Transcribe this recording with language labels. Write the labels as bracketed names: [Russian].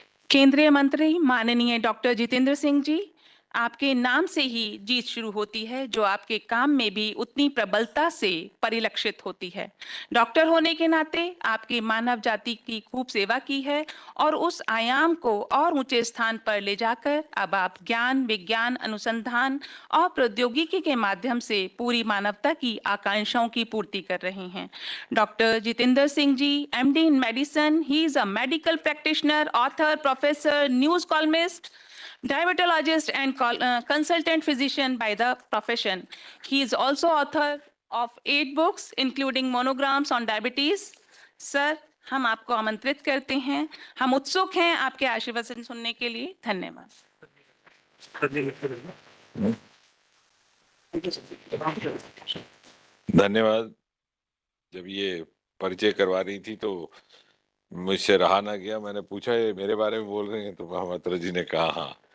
[Hindi] केंद्रीय मंत्री माननीय डॉक्टर जितेंद्र सिंह जी, आपके नाम से ही जीत शुरू होती है, जो आपके काम में भी उतनी प्रबलता से परिलक्षित होती है। डॉक्टर होने के नाते आपकी मानव जाति की खूब सेवा की है और उस आयाम को और ऊंचे स्थान पर ले जाकर अब आप ज्ञान, विज्ञान, अनुसंधान और प्रौद्योगिकी के माध्यम से पूरी मानवता की आकांक्षाओं की पूर्ति कर रहे हैं। [English] Doctor Jitendra Singh ji, MD in medicine, he is a medical practitioner, author, professor, news columnist, diabetologist and consultant physician by the profession. He is also author of 8 books including monograms on diabetes. [Hindi] Sir, हम आपको आमंत्रित करते हैं, हम उत्सुक हैं आपके आशीर्वचन सुनने के लिए। धन्यवाद। धन्यवाद। जब ये परिचय करवा रही थी तो मुझसे रहा ना गया, मैंने पूछा ये मेरे बारे में बोल रहे हैं, तो महामात्रा जी ने कहा हाँ।